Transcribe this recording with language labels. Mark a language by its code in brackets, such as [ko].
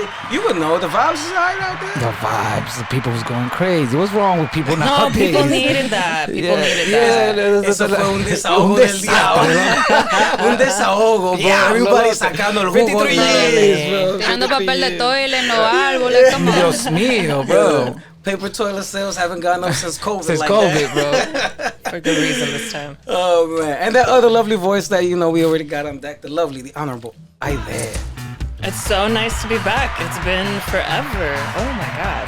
[en] You would know. The vibes is right out there. The vibes. The people was going crazy. What's wrong with people nowadays? No, people needed that. People needed that. [es] Eso fue un desahogo del diablo. Un desahogo, bro. [en] Everybody [es] sacando el jugo. [en] 23 years, [es] Tirando papel de toilet en los árboles. [en] Come on. [es] Dios mío, bro. [en] Paper toilet sales haven't gone up since COVID. Since like COVID, that. For good reason this time. Oh, man. And that other lovely voice that, we already got on deck. The lovely, the honorable Ivette. It's so nice to be back. It's been forever. Oh, my God.